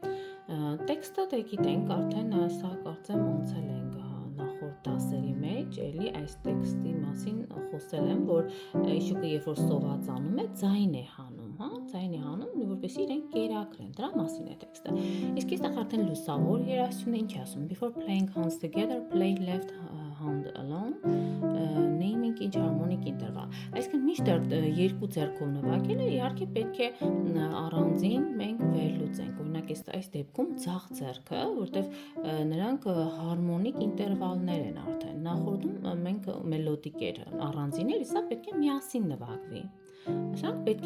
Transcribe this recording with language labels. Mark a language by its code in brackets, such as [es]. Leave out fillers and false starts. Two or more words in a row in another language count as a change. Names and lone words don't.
[hy] Տեքստը դե գիտենք, արդեն սա կարծեմ ունցել ենք նախորդ դասերի մեջ, էլի այս տեքստի մասին խոսել եմ, որ իշուկը երբ որ սովածանում է, ձայն է հանում, ձայն է հանում, որպեսզի իրեն կերակրեն, դրա մասին է տեքստը։ Իսկ այստեղ արդեն լուսավոր երաժշտությունը ինչ է ասում, [en] before playing hands together, play left hand alone, naming each harmonic interval։ [hy] Այսինքն միշտ երկու ձեռքով նվագելը իհարկե պետք է առանձին մենք վերլուծենք։ Օրինակ այս դեպքում ձախ ձեռքը, որտեվ նրանք հարմոնիկ ինտերվալներ են արդեն։ Նախորդում մենք մելոդիկ էր առանձին էր, սա պետք է միասին նվագվի։ Սրանք պետք